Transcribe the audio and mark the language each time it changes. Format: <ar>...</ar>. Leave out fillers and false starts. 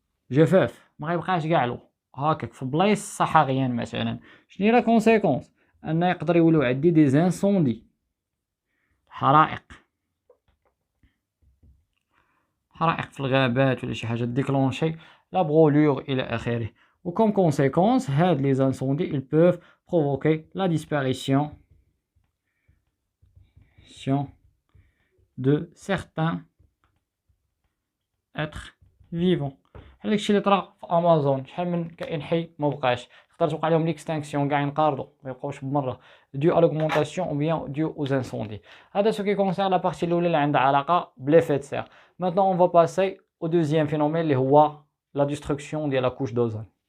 <ar>جفاف ما غيبقاش كاع له هكاك في بلايص صحاريين مثلا. شنو هي لا كونسيكونس؟ ان يقدر يولوا عندي دي زانسوندي، حرائق في الغابات ولا شي حاجه ديكلونشي la brûlure الى اخره.</ar> <fr>و comme conséquence هاد les incendies ils peuvent provoquer la disparition de certains êtres vivants.</fr> <ar>بحال داكشي اللي طرا في امازون، شحال من كائن حي ما بقاش، تقدر توقع لهم ليكستانكسيون كاع ينقرضوا ما يبقاوش بمره</ar> <fr>dû à l'augmentation ou bien dû aux incendies. هذا ce qui concerne la partie</fr> <ar>الاولى اللي عندها علاقه بليفي دو سير.</ar> <fr>Maintenant on va passer au deuxième phénomène</fr> <ar>اللي هو</ar> <fr>la destruction de la couche d'ozone.</fr>